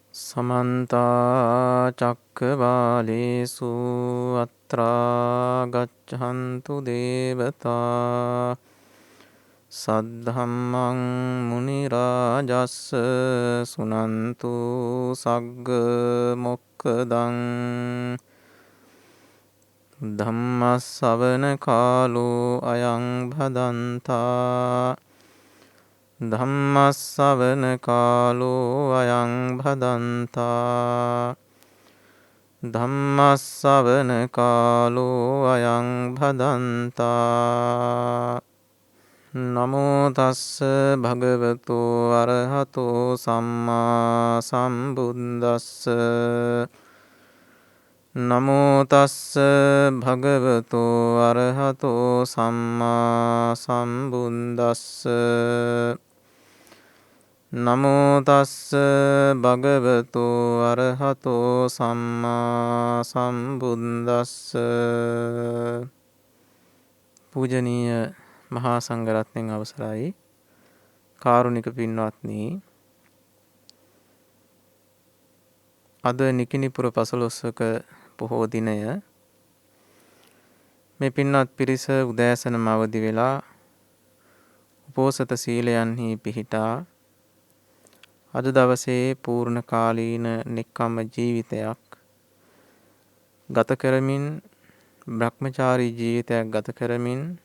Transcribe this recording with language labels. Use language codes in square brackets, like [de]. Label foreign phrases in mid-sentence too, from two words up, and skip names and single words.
[pi] समन्ता चक्रवालेषु अत्रा गच्छन्तु देवता सद्धम्मं मुनिराजस्स सुनन्तु सग्गमोक्खदं धम्मස්සවන කාලෝ අයං භදන්තා ධම්මස්සවන කාලෝ අයං භදන්තා ධම්මස්සවන කාලෝ අයං භදන්තා නමෝ තස්ස භගවතෝ අරහතෝ සම්මා සම්බුද්දස්ස නමෝ තස්ස භගවතෝ අරහතෝ සම්මා සම්බුද්දස්ස නමෝ තස්ස භගවතෝ අරහතෝ සම්මා සම්බුද්දස්ස [si] පූජනීය මහා සංඝරත්නයන් අවසරයි කාරුණික පින්වත්නි අද නිකිණිපුර පසළොස්වක පොහෝ දිනය මේ පින්වත් පිරිස උදෑසනම අවදි වෙලා උපෝසත සීලයන්හි පිහිටා අද දවසේ පූර්ණ කාලීන නික්කම්ම ජීවිතයක් ගත කරමින් බ්‍රහ්මචාරී ජීවිතයක් ගත කරමින්